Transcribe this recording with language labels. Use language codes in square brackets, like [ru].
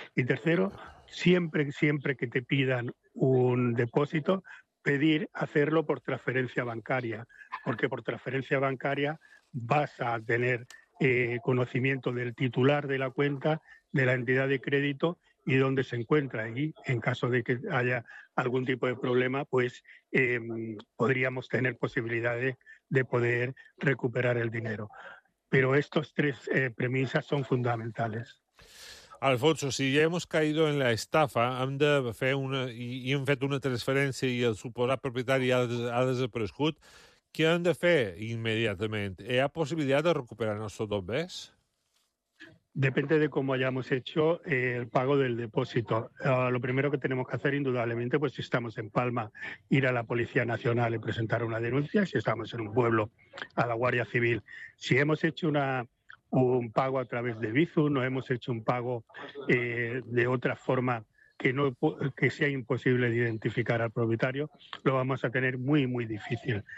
[es] Y tercero, siempre que te pidan un depósito, pedir hacerlo por transferencia bancaria, porque por transferencia bancaria vas a tener conocimiento del titular de la cuenta, de la entidad de crédito y dónde se encuentra. Y en caso de que haya algún tipo de problema, pues podríamos tener posibilidades de poder recuperar el dinero. Pero estos 3 premisas son fundamentales. [ca] Alfonso, si ja [es] hemos caído [ca] en la estafa, hem de fer una, i hem fet una transferència i el suposat propietari ha desaparegut, què hem de fer immediatament? Hi ha possibilitat de recuperar els nostres bens? [es] Depende de cómo hayamos hecho el pago del depósito. Lo primero que tenemos que hacer, indudablemente, pues si estamos en Palma, ir a la Policía Nacional y presentar una denuncia; si estamos en un pueblo, a la Guardia Civil. Si hemos hecho un pago a través de Bizum, no hemos hecho un pago de otra forma que sea imposible de identificar al propietario, lo vamos a tener muy, muy difícil.